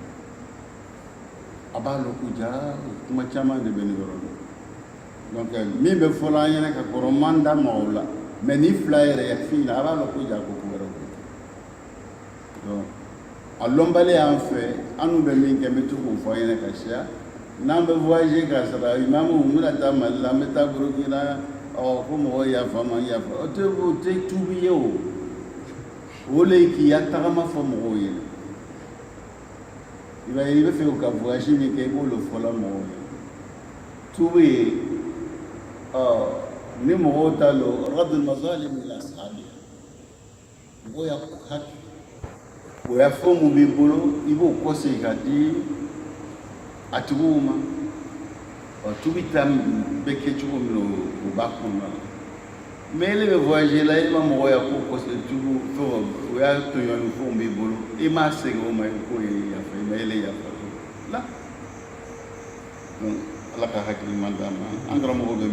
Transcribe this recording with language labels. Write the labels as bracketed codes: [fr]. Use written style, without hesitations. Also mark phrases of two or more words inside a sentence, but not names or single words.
[bm] a b'a lɔn ko jara kuma caman de bɛ nin yɔrɔ la donc min bɛ fɔla an ɲɛna ka kɔrɔ man da mɔgɔw la mais ni fila yɛrɛ ya fi la a b'a lɔn ko jara ko wɛrɛ donc a lɔnbali y'an fɛ an n'u bɛ min kɛ n bɛ to k'o fɔ an ɲɛna ka siya n'an bɛ voyager ka sɔrɔ imamu n bɛna taa Mali la n bɛ taa Burukina ko mɔgɔw yafa ma n yafa o tɛ tuubi ye o o le k'i ya tagama fɔ mɔgɔw ye i b'a ye i bɛ fɛ ka voyage min kɛ i b'o le fɔla mɔgɔw ye tuubi ye ni mɔgɔw ta lo [ar] ردّ المظالم إلى أصحابها [bm] mɔgɔw ya hakɛ o ya fɛn mun b'i bolo i b'o kɔsegin ka di a tigiw ma tuubi ta bɛ kɛ cogo min o b'a kɔnɔna la mais ele bɛ voyager la i ma mɔgɔ ya ko kɔsegin tuubi fɛn o y'a tɔɲɔni fɛnw b'i bolo i m'a segin o ma k'o ye yafa i ma ele yafa la donc ala ka hakilima d'a ma an karamɔgɔ bɛ